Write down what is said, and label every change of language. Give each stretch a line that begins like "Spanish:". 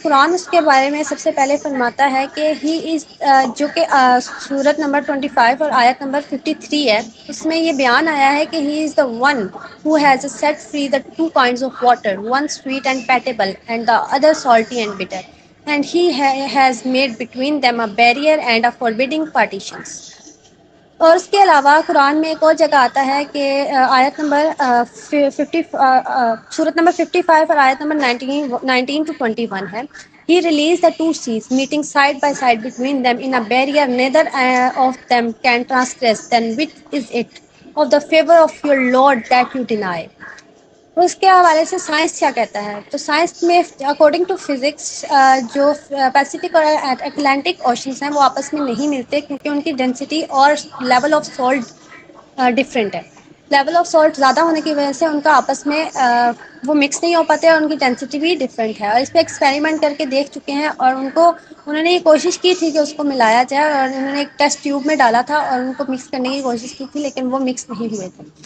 Urdu: قرآن اس کے بارے میں سب سے پہلے فرماتا ہے کہ
English: he is,
Urdu: جو کہ سورت نمبر 25 اور آیت نمبر 53 ہے، اس میں یہ بیان آیا ہے کہ
English: He is the one who has set free the 2 kinds of water, one sweet and palatable and the other salty and bitter, and he has made between them a barrier and a forbidding partitions.
Urdu: اور اس کے علاوہ قرآن میں ایک اور جگہ آتا ہے کہ آیت نمبر 50 سورت نمبر 55 اور آیت نمبر 19 to 21 ہے.
English: He released the 2 seas, meeting side by side between them in a barrier neither of them can transgress. Then which is it of the favor of your Lord that you deny?
Urdu: اس کے حوالے سے science کیا کہتا ہے؟ تو science میں according to physics جو Pacific اور اٹلانٹک اوشنس ہیں وہ آپس میں نہیں ملتے، کیونکہ ان کی ڈینسٹی اور لیول آف سالٹ ڈفرینٹ ہے. لیول آف سالٹ زیادہ ہونے کی وجہ سے ان کا آپس میں وہ مکس نہیں ہو پاتے اور ان کی ڈینسٹی بھی ڈفرینٹ ہے. اور اس پہ ایکسپیریمنٹ کر کے دیکھ چکے ہیں اور انہوں نے یہ کوشش کی تھی کہ اس کو ملایا جائے اور انہوں نے ایک ٹیسٹ ٹیوب میں ڈالا تھا اور ان کو مکس کرنے کی کوشش کی تھی لیکن وہ مکس نہیں ہوئے تھے.